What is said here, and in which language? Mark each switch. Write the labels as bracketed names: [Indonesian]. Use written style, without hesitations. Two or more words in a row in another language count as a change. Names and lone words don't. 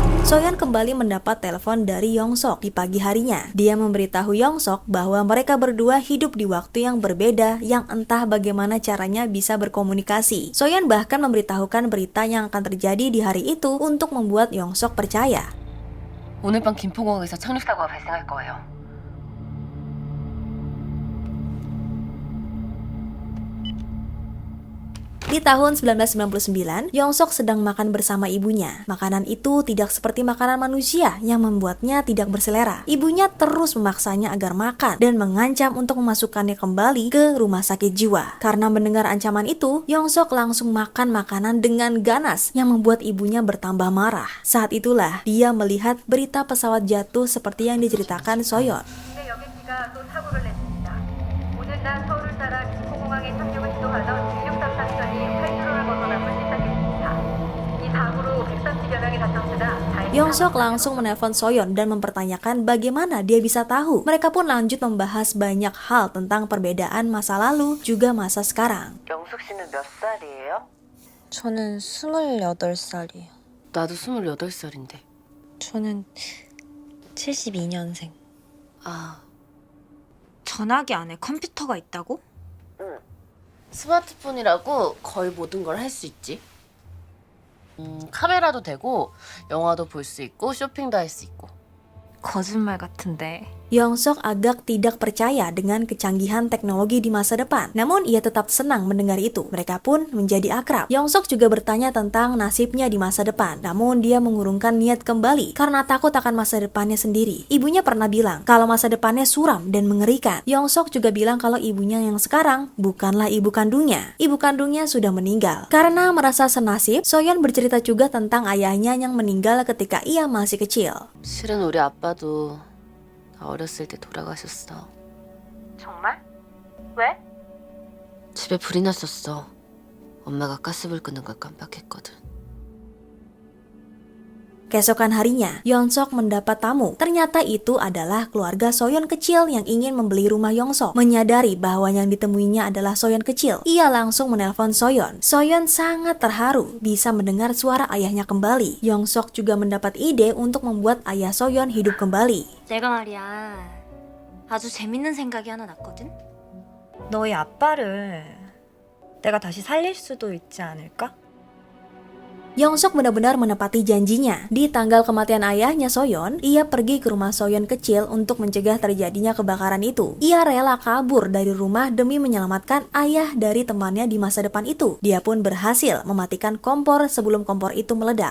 [Indonesian] Soyeon kembali mendapat telepon dari Yongsok di pagi harinya. Dia memberitahu Yongsok bahwa mereka berdua hidup di waktu yang berbeda yang entah bagaimana caranya bisa berkomunikasi. Soyeon bahkan memberitahukan berita yang akan terjadi di hari itu untuk membuat Yongsok percaya. [Korean] 오늘 밤 김포공항에서 착륙사고가 발생할 거예요. [Indonesian] Di tahun 1999, Yongsok sedang makan bersama ibunya. Makanan itu tidak seperti makanan manusia yang membuatnya tidak berselera. Ibunya terus memaksanya agar makan dan mengancam untuk memasukkannya kembali ke rumah sakit jiwa. Karena mendengar ancaman itu, Yongsok langsung makan makanan dengan ganas yang membuat ibunya bertambah marah. Saat itulah dia melihat berita pesawat jatuh seperti yang diceritakan Soyeon. [Korean] 근데 여객기가 또 사고를 냈습니다. 오늘 낮 서울을 따라 김포공항에 착륙을 시도하던 1633편이 활주로를 벗어남을 시작했습니다. 이 사고로 130여 명이 다쳤으나 다행히 [Indonesian] Yongsok langsung menelpon Soyeon dan mempertanyakan bagaimana dia bisa tahu. Mereka pun lanjut membahas banyak hal tentang perbedaan masa lalu juga masa sekarang. [Korean] 영숙 씨는 몇 살이에요? 저는 28살이에요. 나도 28살인데. 저는 72년생. 아, 전화기 안에 컴퓨터가 있다고? 스마트폰이라고 거의 모든 걸 할 수 있지. 카메라도 되고 영화도 볼 수 있고 쇼핑도 할 수 있고. 거짓말 같은데. [Indonesian] Yongsok agak tidak percaya dengan kecanggihan teknologi di masa depan. Namun ia tetap senang mendengar itu. Mereka pun menjadi akrab. Yongsok juga bertanya tentang nasibnya di masa depan. Namun dia mengurungkan niat kembali karena takut akan masa depannya sendiri. Ibunya pernah bilang kalau masa depannya suram dan mengerikan. Yongsok juga bilang kalau ibunya yang sekarang bukanlah ibu kandungnya. Ibu kandungnya sudah meninggal. Karena merasa senasib, Soyeon bercerita juga tentang ayahnya yang meninggal ketika ia masih kecil. [Korean] 실은 우리 아빠도 나 어렸을 때 돌아가셨어. 정말? 왜? 집에 불이 났었어. 엄마가 가스불 끄는 걸 깜빡했거든. [Indonesian] Keesokan harinya, Yongsok mendapat tamu. Ternyata itu adalah keluarga Soyeon kecil yang ingin membeli rumah Yongsok. Menyadari bahwa yang ditemuinya adalah Soyeon kecil, ia langsung menelpon Soyeon. Soyeon sangat terharu bisa mendengar suara ayahnya kembali. Yongsok juga mendapat ide untuk membuat ayah Soyeon hidup kembali. [Korean] 내가 말이야. 아주 재밌는 생각이 하나 났거든. 너희 아빠를 내가 다시 살릴 수도 있지 않을까? [Indonesian] Yongsok benar-benar menepati janjinya. Di tanggal kematian ayahnya Soyeon, ia pergi ke rumah Soyeon kecil untuk mencegah terjadinya kebakaran itu. Ia rela kabur dari rumah demi menyelamatkan ayah dari temannya di masa depan itu. Dia pun berhasil mematikan kompor sebelum kompor itu meledak.